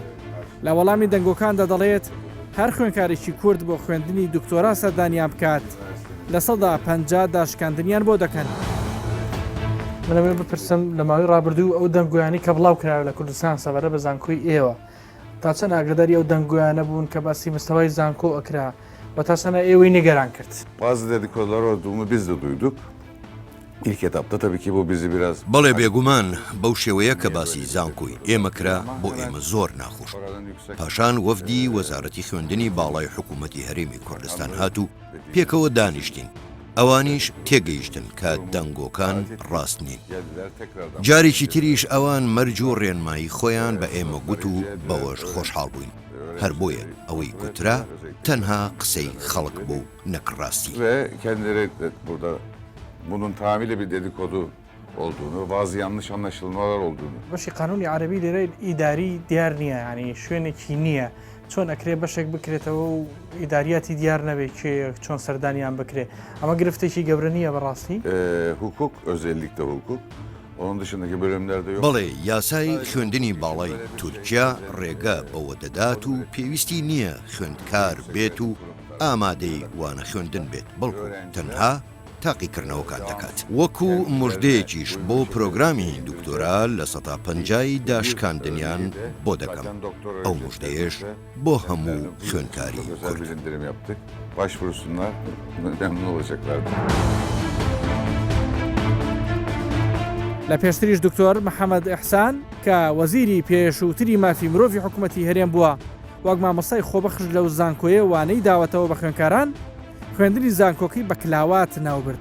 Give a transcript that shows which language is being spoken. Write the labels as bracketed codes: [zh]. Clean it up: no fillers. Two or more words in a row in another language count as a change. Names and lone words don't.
[ckb] لە وەڵامی دەنگۆکاندا دەڵێت هەر خوێنکارێکی کورد بۆ خوێندنی دکتۆرا سەردانیان بکات لە 150 داشکاندنیان بۆ دەکەن. منەوێ بپرسم لە ماوەی ڕابردوو ئەو دەنگۆیانی کە بڵاو کراوە لە کوردستان سەبارە بە زانکۆی ئێوە تا چەند ئاگاداری ئەو دەنگۆیانە بوون کە باسی مستەوای زانکۆ ئەکرا و تا چەنە ئێوەی نیگەران کرد. [tr] Bazı dedikodular olduğunu biz de duyduk. İlk etapta tabii ki bu bizi biraz... [ckb] بەڵێ بێگومان بەو شێوەیە کە باسی زانکۆی ئێمەکرا بۆ ئێمە زۆر ناخۆش. پاشان وەفدی وەزارەتی خوێندنی باڵای حکوومەتی هەرێمی کوردستان هاتوو پێکەوە دانیشتین. ئەوانیش تێگەیشتن کە دەنگۆکان ڕاست نین. جارێکی تریش ئەوان مەرج و ڕێنمایی خۆیان بە ئێمە گوت و بەوەش خۆشحاڵ بووین. هەر بۆیە ئەوەی گوترا تەنها قسەی خەڵک بوو نەکڕاستی. [tr] Ve kendileri burada bunun tamamıyla bir dedikodu olduğunu, bazı yanlış anlaşılmalar olduğunu. [ckb] بەشی قانونی عەرەبی لێرە ئیداری دیار نییە، ینی شوێنێکی نییە چۆن ئەکرێ بەشێک بکرێتەوە و ئیداریاتی دیار نەبێت کێ چۆن سەردانیان بکرێ. ئەمە گرفتێکی گەورە نییە بەڕاستی. [tr] Hukuk, özellikle hukuk. Onun dışındaki bölümlerde yok. [ckb] بەڵێ یاسای خوێندنی باڵای تورکیا ڕێگە بەوە دەدات و پێویستی نییە خوێندکار بێت و ئامادەی وانە خوێندن بێت، بەڵکو تەنها تاقیکردنەوەکان دەکات. وەکو مژدەیەکیش بۆ پرۆگرامی دکتۆرا لە 150 داشکاندنیان بۆ دەکەم. ئەو مژدەیەش بۆ هەموو خوێندکاری [tr] Özel bir indirim yaptık. Başvursunlar, memnun olacaklardır. [ckb] لە پێشتریش دکتۆر محەممەد ئەحسان کە وەزیری پێشووتری مافی مرۆڤی حکوومەتی هەرێم بووە وەک مامۆستای خۆبەخش لەو زانکۆیە وانەی داوەتەوە بە خوێنکاران خوێندنی زانکۆکەی بە کلاوات ناوبرد.